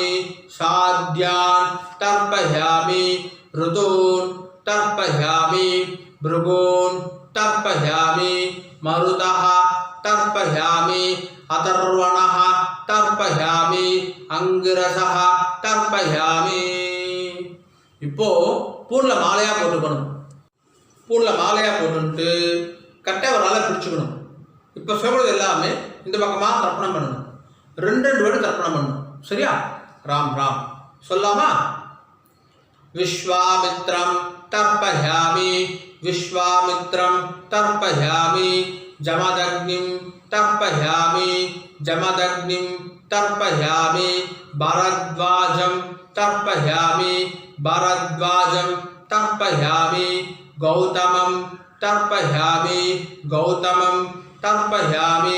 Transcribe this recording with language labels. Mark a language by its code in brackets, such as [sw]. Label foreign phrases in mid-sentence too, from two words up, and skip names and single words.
[sa] साध्यान् तर्पयामि ऋतून् तर्पयामि भृगून् तर्पयामि मरुतः तर्पयामि अथर्वणः तर्पयामि अंगिरसः तर्पयामि [ta] இப்போ பூர்ல மாலையா போட்டுக்கணும் பூர்ல மாலையா போட்டுட்டு கட்டை ஒரு நாளை பிடிச்சுக்கணும் இப்போ சொல்றது எல்லாமே இந்த பக்கமா தர்ப்பணம் பண்ணணும் ரெண்டு வாட்டி தர்ப்பணம் பண்ணணும் சரியா ராம் ராம் சொல்லாமா [sa] विश्वामित्रं तर्पयामि विश्वामित्रं तर्पयामि जमदग्निं तर्पयामि जमदग्निं तर्पयामि भरद्वाजं तर्पयामि भरद्वाजं तर्पयामि गौतमं तर्पयामि गौतमं तर्पयामि